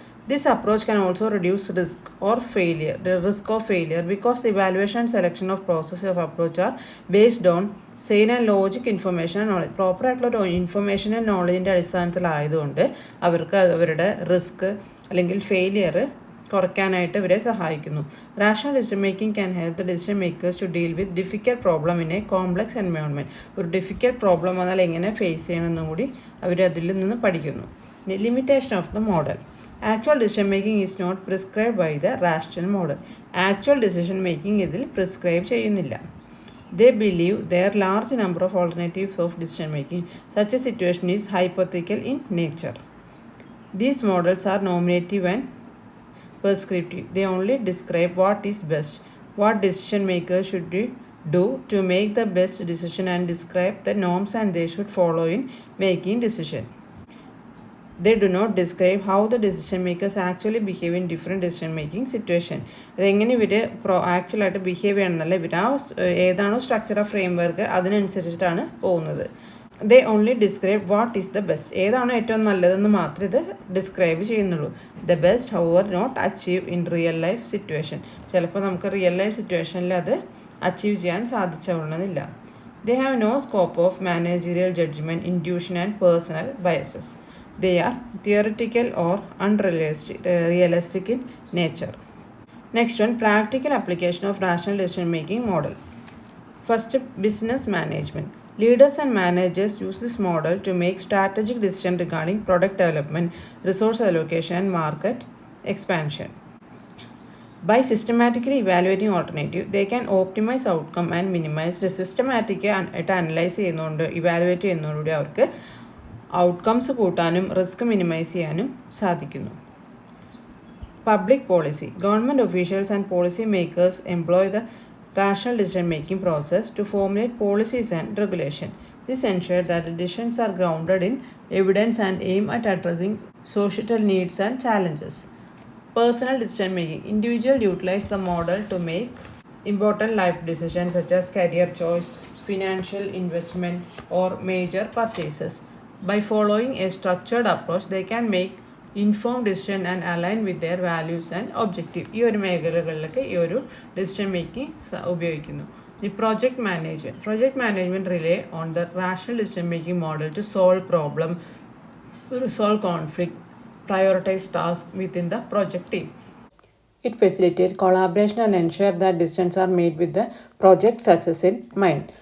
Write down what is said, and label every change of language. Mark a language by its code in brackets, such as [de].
[en] This approach can also reduce risk of failure because the evaluation and selection of process of approach are based on sane and logic information and knowledge. [ml] Proper ആയിട്ടുള്ള information and നോളജിൻ്റെ അടിസ്ഥാനത്തിലായതുകൊണ്ട് അവർക്ക് അവരുടെ risk അല്ലെങ്കിൽ failure കുറയ്ക്കാനായിട്ട് ഇവരെ സഹായിക്കുന്നു. [en] Rational decision making can help the decision makers to deal with difficult problem in a complex environment. [ml] ഒരു difficult problem വന്നാൽ എങ്ങനെ ഫേസ് ചെയ്യണമെന്നും കൂടി അവർ അതിൽ നിന്ന് പഠിക്കുന്നു. [en] Limitation of the model. Actual decision making is not prescribed by the rational model. Actual decision making [ml] ഇതിൽ prescribe ചെയ്യുന്നില്ല. [en] They believe there are large number of alternatives of decision making. Such a situation is hypothetical in nature. These models are normative and prescriptive. They only describe what is best, what decision makers should do to make the best decision, and describe the norms and they should follow in making decision. They do not describe how the decision makers actually behave in different decision making situation. അതെങ്ങനെ ഇവർ ആക്ച്വലായിട്ട് behave ചെയ്യണമെന്നല്ല, ഇവർ ഏതാണോ structure of framework അതിനനുസരിച്ചിട്ടാണ് പോകുന്നത്. They only describe what is the best. [ml] ഏതാണോ ഏറ്റവും നല്ലതെന്ന് മാത്രമേ ഇത് ഡിസ്ക്രൈബ് ചെയ്യുന്നുള്ളൂ. [en] The best however not achieve in real life situation. [ml] ചിലപ്പോൾ നമുക്ക് റിയൽ ലൈഫ് സിറ്റുവേഷനിൽ അത് അച്ചീവ് ചെയ്യാൻ സാധിച്ചോളണമെന്നില്ല. [en] They have no scope of managerial judgement, intuition and personal biases. They are theoretical or unrealistic in nature. Next one, practical application of rational decision making model. First, business management. Leaders and managers use this model to make strategic decisions regarding product development, resource allocation, and market expansion. By systematically evaluating alternative, they can optimize outcome and minimize the systematic [ml] ആയിട്ട് analyse ചെയ്യുന്നതുകൊണ്ട്, evaluate ചെയ്യുന്നതോടുകൂടി അവർക്ക് outcomes കൂട്ടാനും risk minimise ചെയ്യാനും സാധിക്കുന്നു. [en] Public policy. Government officials and policy makers employ the rational decision-making process to formulate policies and regulation. This ensures that the decisions are grounded in evidence and aim at addressing societal needs and challenges. Personal decision-making. Individuals utilize the model to make important life decisions such as career choice, financial investment, or major purchases. By following a structured approach, they can make informed decision and align with their values and objective. [ml] ഈ ഒരു മേഖലകളിലൊക്കെ ഈ ഒരു decision making ഉപയോഗിക്കുന്നു. [en] ഈ project management rely on the rational decision making model to solve problem, resolve conflict, prioritise task within the project team. It facilitates collaboration and ensure that decisions are made with the project success in mind.